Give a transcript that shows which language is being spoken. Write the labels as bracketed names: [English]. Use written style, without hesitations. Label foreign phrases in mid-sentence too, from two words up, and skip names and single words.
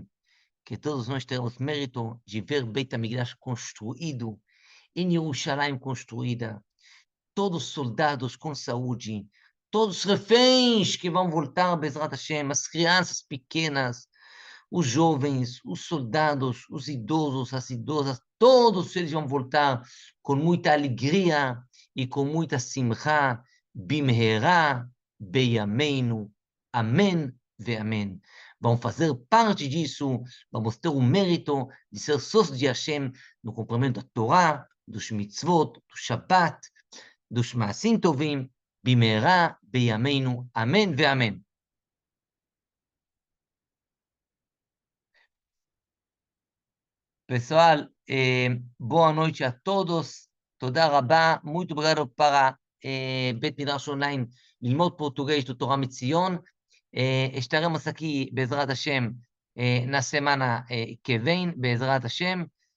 [Portuguese] Que todos nós teremos mérito de ver Beit HaMikdash construído, em Jerusalém construída, todos os soldados com saúde, todos os reféns que vão voltar, [Hebrew] בעזרת השם, [Portuguese] as crianças pequenas, os jovens, os soldados, os idosos, as idosas, todos eles vão voltar com muita alegria e com muita simcha, [Hebrew] במהרה בימינו אמן ואמן. [Portuguese] Vão fazer parte disso, vamos ter o mérito de ser sócios de Hashem no cumprimento da Torá, dos mitzvot, do Shabbat, dos [Hebrew] מעשים טובים, במהרה בימינו, אמן ואמן. [Portuguese] Pessoal, boa noite a todos. [Hebrew] תודה רבה. [Portuguese] Muito obrigado para [Hebrew] בית מדרש אונליין ללמוד [Portuguese] português do Torá Mitzion. Estaremos aqui, [Hebrew] בעזרת השם, [Portuguese] na semana que vem, [Hebrew] בעזרת השם.